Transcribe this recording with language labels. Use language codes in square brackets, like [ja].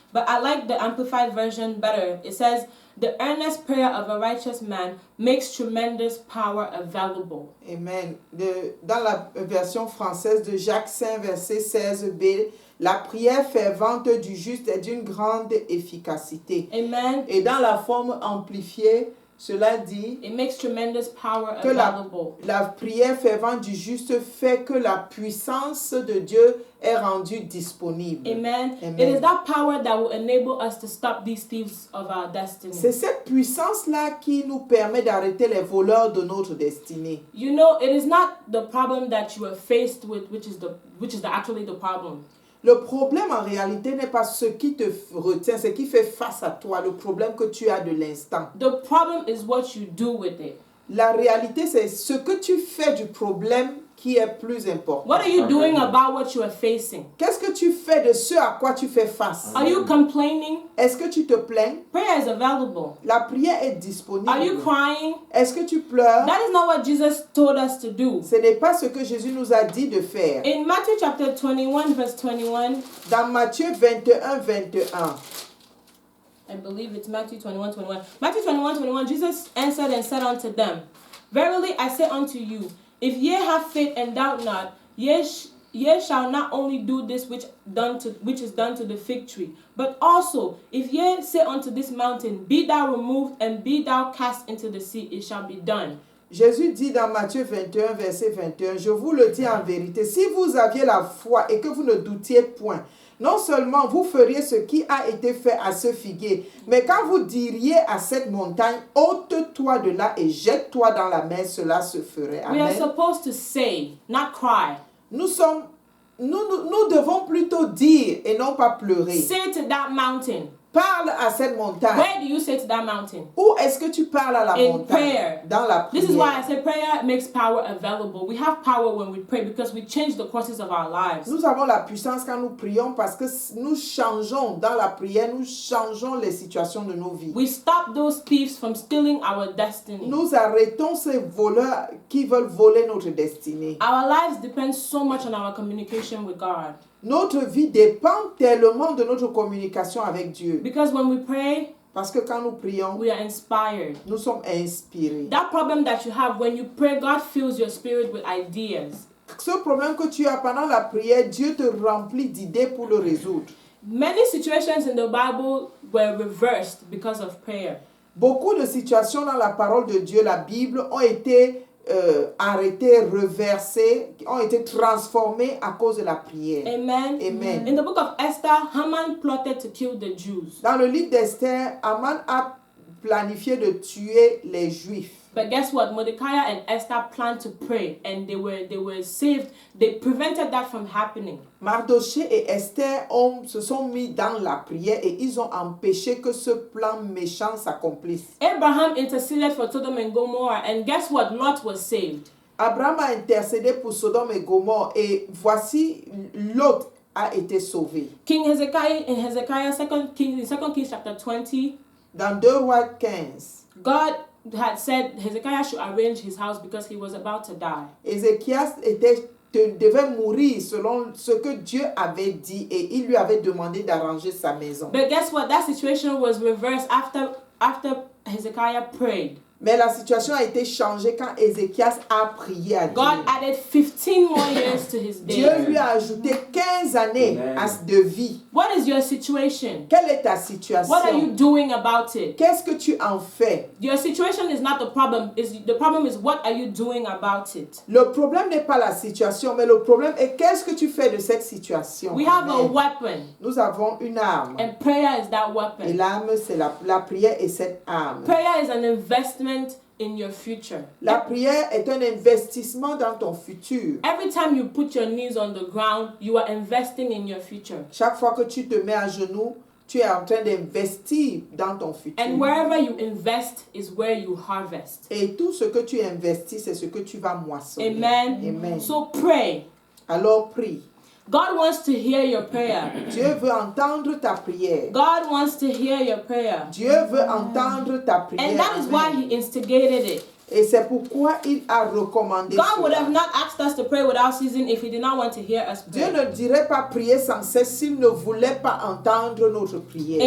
[en] But I like the Amplified Version better. It says, the earnest prayer of a righteous man makes tremendous power available. Amen. [fr] Dans la version française de Jacques 5, verset 16b, la prière fervente du juste est d'une grande efficacité. Amen. Et dans la forme amplifiée, cela dit [en] It makes tremendous power [fr] que [en] available. [fr] la prière fervente du juste fait que la puissance de Dieu est rendue disponible. Amen. Amen. [en] It is that power that will enable us to stop these thieves of our destiny. [fr] C'est cette puissance-là qui nous permet d'arrêter les voleurs de notre destinée. [en] You know, it is not the problem that you are faced with, which is actually the problem. [fr] Le problème en réalité n'est pas ce qui te retient, ce qui fait face à toi, le problème que tu as de l'instant. [en] The problem is what you do with it. [fr] La réalité, c'est ce que tu fais du problème qui est plus important? [en] What are you doing about what you are facing? [fr] Qu'est-ce que tu fais de ce à quoi tu fais face? [en] Are you complaining? [fr] Est-ce que tu te plains? [en] Prayer is available. [fr] La prière est disponible. [en] Are you crying? [fr] Est-ce que tu pleures? [en] That is not what Jesus told us to do. [fr] Ce n'est pas ce que Jésus nous a dit de faire. [en] In Matthew chapter 21, verse 21, [fr] Dans Matthieu 21, 21, [en] I believe it's Matthew 21, 21. Matthew 21, 21, Jesus answered and said unto them, Verily I say unto you, if ye have faith and doubt not, ye shall not only do this which is done to the fig tree, but also if ye say unto this mountain, Be thou removed and be thou cast into the sea, it shall be done. [fr] Jésus dit dans Matthieu 21, verset 21, je vous le dis en vérité, si vous aviez la foi et que vous ne doutiez point, non seulement vous feriez ce qui a été fait à ce figuier, mais quand vous diriez à cette montagne, ôte-toi de là et jette-toi dans la mer, cela se ferait. [en] We are Amen. supposed to say, not cry. [fr] Nous devons plutôt dire et non pas pleurer. [en] Say to that mountain. [fr] Parle à cette montagne. [en] Where do you say to that mountain? [fr] Où est-ce que tu parles à la [en] In [fr] montagne? [en] prayer. [fr] Dans la prière. [en] This is why I say prayer makes power available. We have power when we pray because we change the courses of our lives. [fr] Nous avons la puissance quand nous prions parce que nous changeons dans la prière, nous changeons les situations de nos vies. [en] We stop those thieves from stealing our destiny. [fr] Nous arrêtons ces voleurs qui veulent voler notre destinée. [en] Our lives depend so much on our communication with God. [fr] Notre vie dépend tellement de notre communication avec Dieu. [en] Because when we pray, [fr] Parce que quand nous prions, [en] we are inspired. [fr] nous sommes inspirés. [en] That problem that you have when you pray, God fills your spirit with ideas. [fr] Ce problème que tu as pendant la prière, Dieu te remplit d'idées pour le résoudre. [en] Many situations in the Bible were reversed because of prayer. [fr] Beaucoup de situations dans la parole de Dieu, la Bible, ont été arrêtées, reversées, ont été transformées à cause de la prière. Amen. Amen. [en] In the book of Esther, Haman plotted to kill the Jews. [fr] Dans le livre d'Esther, Aman a planifié de tuer les Juifs. [en] But guess what? Mordecai and Esther planned to pray and they were saved. They prevented that from happening. [fr] Mardoché et Esther se sont mis dans la prière et ils ont empêché que ce plan méchant s'accomplisse. [en] Abraham interceded for Sodom and Gomorrah and guess what? Lot was saved. [fr] Abraham a intercédé pour Sodome et Gomorrhe et voici Lot a été sauvé. [en] King Hezekiah in Hezekiah 2 Kings chapter 20, [fr] Dans 2 Rois 15, [en] God had said Hezekiah should arrange his house because he was about to die. [fr] Ézéchias devait mourir selon ce que Dieu avait dit et il lui avait demandé d'arranger sa maison. [en] But guess what? That situation was reversed after Hezekiah prayed. [fr] Mais la situation a été changée quand Ézéchias a prié à Dieu. [en] God added 15 more years to his [fr] Dieu [en] days. [fr] lui a ajouté 15 années de vie. [en] What is your situation? [fr] Quelle est ta situation? [en] What are you doing about it? [fr] Qu'est-ce que tu en fais? [en] Your situation is not the problem. The problem is what are you doing about it? [fr] Le problème n'est pas la situation, mais le problème est qu'est-ce que tu fais de cette situation? [en] We have a Amen. weapon, [fr] Nous avons une arme. [en] and prayer is that [fr] Et [en] weapon. [fr] l'arme, c'est la prière et cette arme. [en] Prayer is an investment in your future. [fr] La prière est un investissement dans ton futur. [en] Every time you put your knees on the ground, you are investing in your future. [fr] Chaque fois que tu te mets à genoux, tu es en train d'investir dans ton futur. [en] And wherever you invest is where you harvest. [fr] Et tout ce que tu investis, c'est ce que tu vas moissonner. Amen. Amen. [en] So pray. [fr] Alors prie. [en] God wants to hear your prayer. [fr] Dieu veut entendre ta prière. [en] God wants to hear your prayer. [fr] Dieu veut entendre ta prière. [en] And that is why Amen. he instigated it. [fr] Et c'est pourquoi il a recommandé [en] God would [fr] cela. [en] have not asked us to pray without ceasing if he did not want to hear us [fr] Dieu [en] pray. [fr] ne dirait pas prier sans cesse s'il ne voulait pas entendre notre prière.